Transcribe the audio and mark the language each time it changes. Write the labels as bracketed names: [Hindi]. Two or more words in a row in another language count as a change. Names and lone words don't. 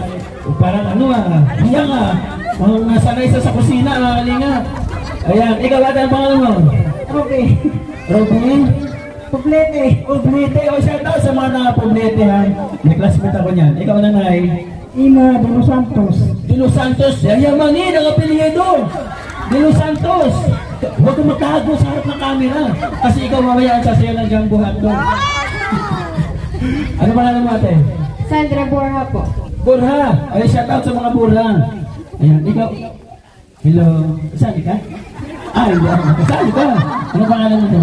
[Filipino] O, parang ano hiya nga. Nasanay sa kusina, kalinga. Ayan, ikaw ate, ang pangalan mo? Okay. Robin? Poblete. Poblete, o [English] shout out [Filipino] sa mga naka-Poblete ha. May classmate ako niyan. Ikaw nanay? Ina de los Santos. De los Santos, yayamanin ang apelyido. De los Santos. Huwag kang magtago sa harap ng camera. Kasi ikaw mamaya ang sasayaw ng Jumbo Hotdog. Ano pangalan mo ate? Sandra Borja po. Borja. Ay, [English] shout out [Filipino] sa mga Borja. Ayan, ikaw. Hello. Kasali ka? Ay, kasali ka. Ano pangalan mo ito?